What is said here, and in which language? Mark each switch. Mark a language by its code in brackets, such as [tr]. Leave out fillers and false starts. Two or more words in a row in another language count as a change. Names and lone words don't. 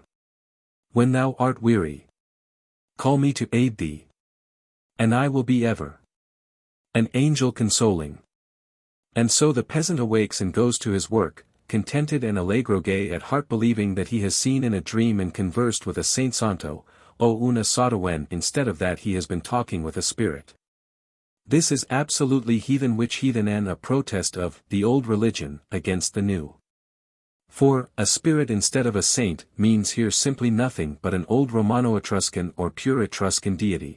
[en] When thou art weary, call me to aid thee, and I will be ever an angel consoling. And so the peasant awakes and goes to his work, contented and allegro gay at heart, believing that he has seen in a dream and conversed with a Saint [it] Santo, o una sota, [en] when instead of that he has been talking with a spirit. This is absolutely heathen, which heathen and a protest of the old religion against the new. For, a spirit instead of a saint means here simply nothing but an old Romano-Etruscan or pure Etruscan deity.